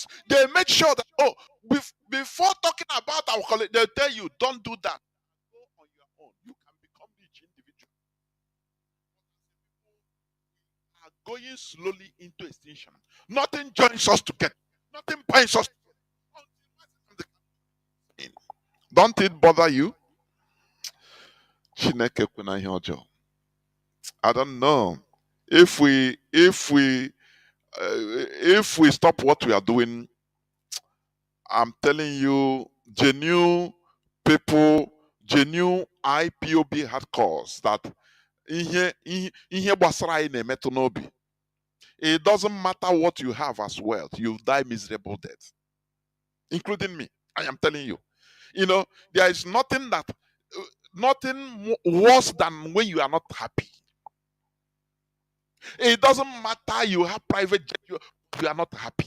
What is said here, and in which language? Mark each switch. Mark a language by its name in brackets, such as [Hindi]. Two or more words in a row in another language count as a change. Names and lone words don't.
[English] They make sure that before talking about our collectivity, they tell you don't do that. Go on your own. You can become rich individual. Are going slowly into extinction. Nothing joins us together. Nothing binds us together. Don't it bother you? [Igbo] Chineke kwena ihe ọjọọ. [English] I don't know if we stop what we are doing. I'm telling you, genuine people, genuine IPOB hardcores that [Igbo] ihe gbasara anyị na-emetụ n'obi. [English] It doesn't matter what you have as wealth, you die miserable death, including me. I am telling you. There is nothing worse than when you are not happy. It doesn't matter you have private jet, you are not happy.